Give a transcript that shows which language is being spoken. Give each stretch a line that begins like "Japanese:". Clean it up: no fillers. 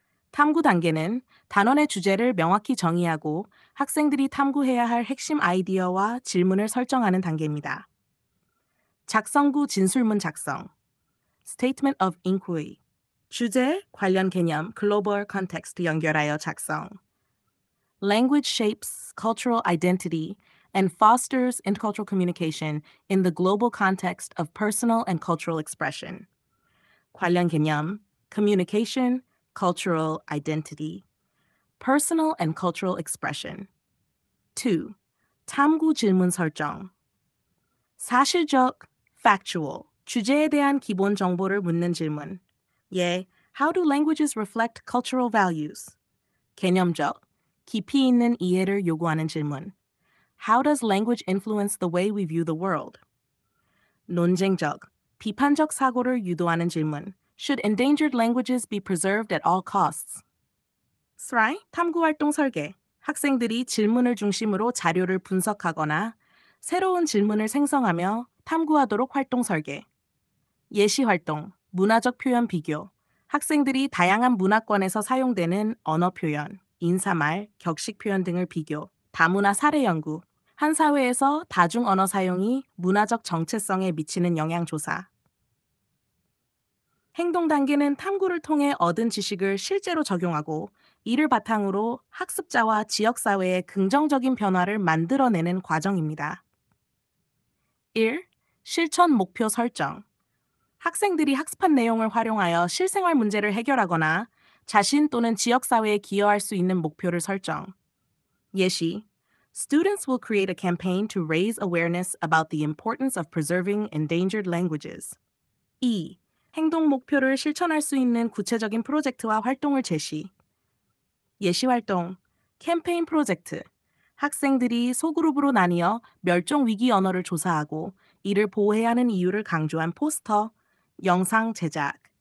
Korean: 탐구 단계는 단원의 주제를 명확히 정의하고 학생들이 탐구해야 할 핵심 아이디어와 질문을 설정하는 단계입니다. 작성구 진술문 작성.
English: Statement of Inquiry.
Korean: 주제, 관련 개념, 글로벌 컨텍스트 연결하여 작성.
English: Language shapes cultural identity and fosters intercultural communication in the global context of personal and cultural expression.
Korean: 관련 개념,
English: communication, cultural identity, personal and cultural expression. 2.
Korean: 탐구 질문 설정. 사실적, factual, 주제에 대한 기본 정보를 묻는 질문. 예,
English: how do languages reflect cultural values?
Korean: 개념적, 깊이 있는 이해를 요구하는 질문.
English: How does language influence the way we view the world?
Korean: 논쟁적, 비판적 사고를 유도하는 질문.
English: Should endangered languages be preserved at all costs?
Korean: 3. 탐구활동 설계. 학생들이 질문을 중심으로 자료를 분석하거나 새로운 질문을 생성하며 탐구하도록 활동 설계. 예시 활동, 문화적 표현 비교. 학생들이 다양한 문화권에서 사용되는 언어 표현, 인사말, 격식 표현 등을 비교. 다문화 사례 연구. 한 사회에서 다중 언어 사용이 문화적 정체성에 미치는 영향 조사. 행동 단계는 탐구를 통해 얻은 지식을 실제로 적용하고 이를 바탕으로 학습자와 지역사회에 긍정적인 변화를 만들어내는 과정입니다. 1. 실천 목표 설정. 학생들이 학습한 내용을 활용하여 실생활 문제를 해결하거나 자신 또는 지역사회에 기여할 수 있는 목표를 설정. 예시.
English: Students will create a campaign to raise awareness about the importance of preserving endangered languages.
Korean: 2. 행동 목표를 실천할 수 있는 구체적인 프로젝트와 활동을 제시. 예시 활동, 캠페인 프로젝트. 학생들이 소그룹으로 나뉘어 멸종 위기 언어를 조사하고 이를 보호해야 하는 이유를 강조한 포스터, 영상 제작.